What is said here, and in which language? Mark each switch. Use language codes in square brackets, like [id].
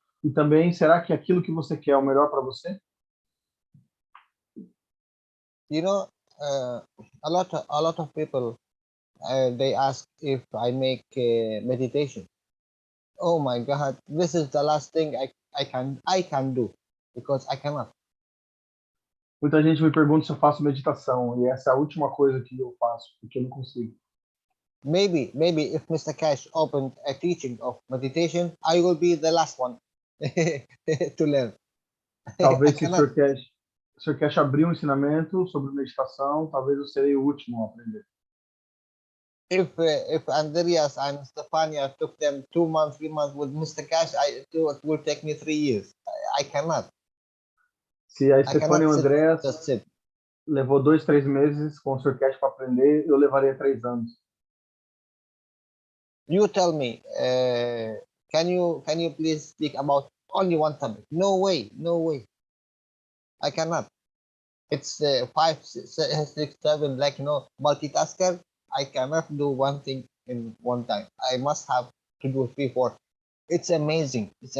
[pt] E também, será que aquilo que você quer é o melhor para você? [en] You know, a lot of people, they ask if I make meditation. Oh my God, this is the last thing I can do, because I cannot. [pt] Muita gente me pergunta se eu faço meditação, e essa é a última coisa que eu faço, porque eu não consigo. [en] Maybe if Mr. Keshe opened a teaching of meditation, I will be the last one to learn. [pt] Talvez se o Sr. Keshe abrir um ensinamento sobre meditação, talvez eu serei o último a aprender. [en] If Andreas and Stefania took them 2 months, 3 months with Mr. Keshe, it will take me 3 years. I cannot. [pt] Se a Stefania e o Andrés [en] just sit. [pt] levou 2, 3 meses com o Sr. Keshe para aprender, eu levaria 3 anos. [en] You tell me, can you please speak about only one topic? No way. I cannot. It's 5, 6, 7, like multitasker. I cannot do one thing in one time. I must have to do 3, 4. It's amazing.